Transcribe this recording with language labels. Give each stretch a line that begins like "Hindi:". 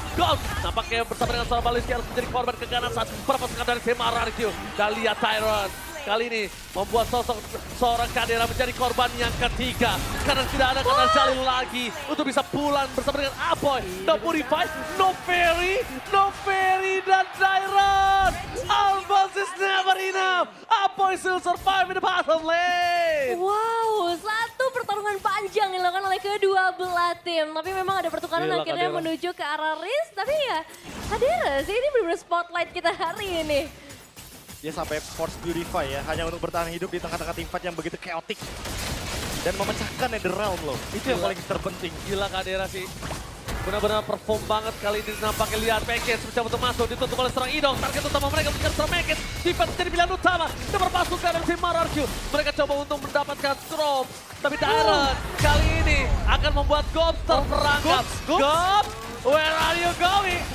Indonesian: Gold nampaknya bersama dengan seorang Baliski harus menjadi korban keganasan perpasukan dari tim RRQ. Dan lihat Tyrant kali ini membuat sosok seorang Kadera menjadi korban yang ketiga. Karena tidak ada kandang Jalil lagi untuk bisa pulang bersama dengan Apoy. Dan Purify, no Ferry dan Dyrant.
English: Alphonse is never enough. Apoy still survive in the bottom lane.
Indonesian: Wow, satu pertarungan panjang dilakukan oleh kedua belah tim. Tapi memang ada pertukaran Gila, akhirnya Kadera. menuju ke arah Riz. Tapi ya, Kadera sih ini benar-benar spotlight kita hari ini. Dia sampai force purify ya, hanya untuk bertahan hidup di tengah-tengah tim fight yang begitu chaotic. Dan memecahkan Netherrealm loh, itu yang paling terpenting. Gila Kadera sih. Benar-benar perform banget kali ini nampaknya. Lihat Package mencoba untuk masuk, ditutup oleh serang Idong. Target utama mereka mengejar serang Package. Defense jadi pilihan utama. Dan berpasukan dari tim RRQ. Mereka coba untuk mendapatkan drop. Tapi Dyrant kali ini akan membuat Gobs terperangkap.
English: Gobs, where are you going?